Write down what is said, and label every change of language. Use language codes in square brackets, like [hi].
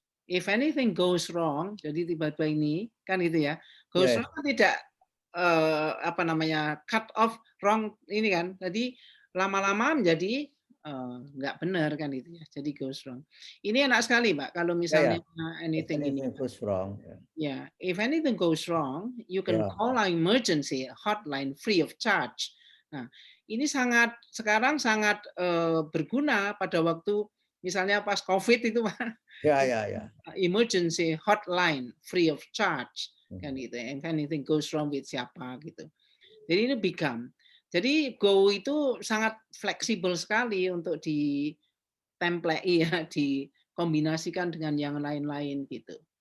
[en] If anything goes wrong, [id] jadi tiba-tiba ini kan itu ya, goes wrong tidak apa namanya cut off wrong ini kan, jadi lama-lama menjadi nggak benar kan itu ya, jadi goes wrong. Ini enak sekali Pak kalau misalnya anything ini [en] goes wrong. [id] Ya, [en] if anything goes wrong, you can call our emergency hotline free of charge. [id] Nah, ini sekarang sangat berguna pada waktu misalnya pas COVID itu Pak. Ya. [en] Emergency hotline free of charge [id] kan gitu. [en] If anything goes wrong with [id] siapa gitu. Jadi ini [en] become. [id] Jadi go itu sangat fleksibel sekali untuk ditemplate ya, dikombinasikan dengan yang lain-lain gitu.